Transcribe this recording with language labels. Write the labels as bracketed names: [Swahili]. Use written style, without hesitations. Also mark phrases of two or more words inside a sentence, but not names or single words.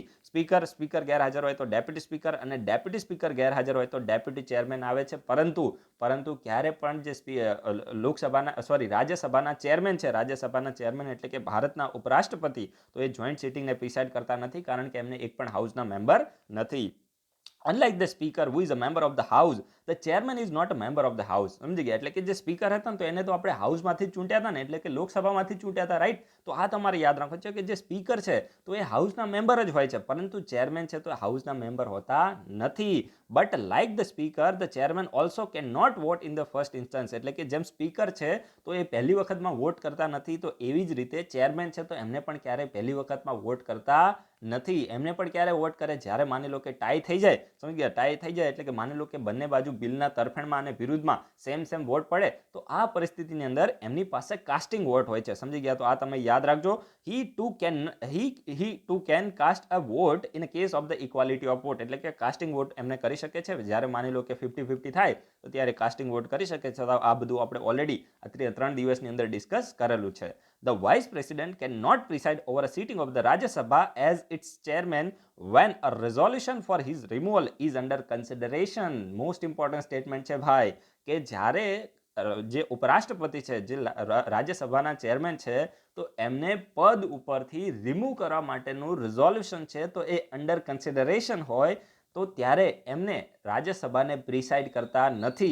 [Gujarati] સ્પીકર ગેરહાજર હોય તો [English] deputy speaker, [Gujarati] અને [English] deputy speaker [Gujarati] ગેરહાજર હોય તો [English] deputy chairman [Gujarati] આવે છે. પરંતુ ક્યારે પણ જે રાજ્યસભાના ચેરમેન છે, રાજ્યસભાના ચેરમેન એટલે કે ભારતના ઉપરાષ્ટ્રપતિ, તો એ [English] joint sittingને [Gujarati] પ્રિસાઇડ કરતા નથી, કારણ કે એમને એક પણ હાઉસના મેમ્બર નથી. [English] Unlike the speaker who is a member of the house, the chairman is not a member of the house. [Gujarati] સમજી ગયા? એટલે કે જે સ્પીકર હતા ને તો એને તો આપણે હાઉસમાંથી જ ચૂંટ્યા હતા ને, એટલે કે લોકસભામાંથી જ ચૂંટ્યા હતા, રાઈટ? તો આ તમારે યાદ રાખવું છે કે જે સ્પીકર છે તો એ હાઉસના મેમ્બર જ હોય છે, પરંતુ ચેરમેન છે તો હાઉસના મેમ્બર હોતા નથી. [English] But like the speaker, the chairman also can not vote in the first instance. [Gujarati] એટલે કે જેમ સ્પીકર છે તો એ પહેલી વખતમાં વોટ કરતા નથી, તો એવી જ રીતે ચેરમેન છે તો એમને પણ ક્યારેય પહેલી વખતમાં વોટ કરતા નથી. એમને પણ ક્યારે વોટ કરે? જ્યારે માની લો કે ટાઈ થઈ જાય. સમજી ગયા? ટાઈ થઈ જાય એટલે કે માની લો કે બંને બાજુ બિલના તરફેણમાં અને વિરુદ્ધમાં [English] same vote [Gujarati] પડે, તો આ પરિસ્થિતિની અંદર એમની પાસે [English] casting vote [Gujarati] હોય છે. સમજી ગયા? તો આ તમે યાદ રાખજો. [English] he too can cast a vote in a case of the equality of vote. [Gujarati] એટલે કે [English] casting vote [Gujarati] એમને કરી શકે છે. જ્યારે માની લો કે 50-50 થાય તો ત્યારે [English] casting vote [Gujarati] કરી શકે છે. આ બધું આપણે ઓલરેડી 3 દિવસની અંદર ડિસ્કસ કરેલું છે. [English] The vice president cannot preside over a sitting of the Rajya Sabha as its chairman when a resolution for his removal is under consideration. Most important statement [Gujarati] છે ભાઈ, કે જ્યારે જે ઉપરાષ્ટ્રપતિ છે, જે રાજ્યસભાના ચેરમેન છે, તો એમને પદ ઉપરથી રિમૂવ કરવા માટેનું રિઝોલ્યુશન છે તો એ [English] under consideration [Gujarati] હોય તો ત્યારે એમને રાજ્યસભાને પ્રિસાઇડ કરતા નથી.